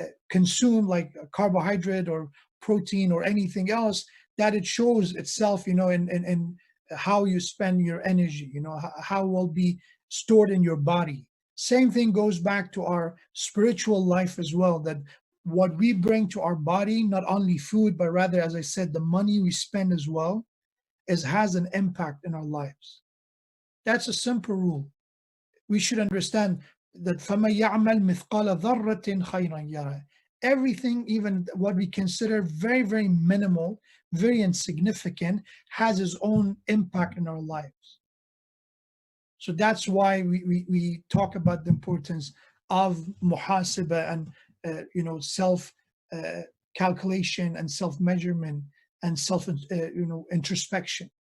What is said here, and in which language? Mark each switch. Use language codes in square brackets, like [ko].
[en] consume, like carbohydrate or protein or anything else, that it shows itself, in how you spend your energy, how it will be stored in your body. Same thing goes back to our spiritual life as well, that what we bring to our body, not only food, but rather, as I said, the money we spend as well, has an impact in our lives. That's a simple rule. We should understand that [ar] فَمَن يَعْمَلْ مِثْقَالَ ذَرَّةٍ خَيْرًا يَرَهُ. [en] Everything, even what we consider very, very minimal, very insignificant, has its own impact in our lives. So that's why we talk about the importance of muhasaba and self calculation and self measurement and self introspection.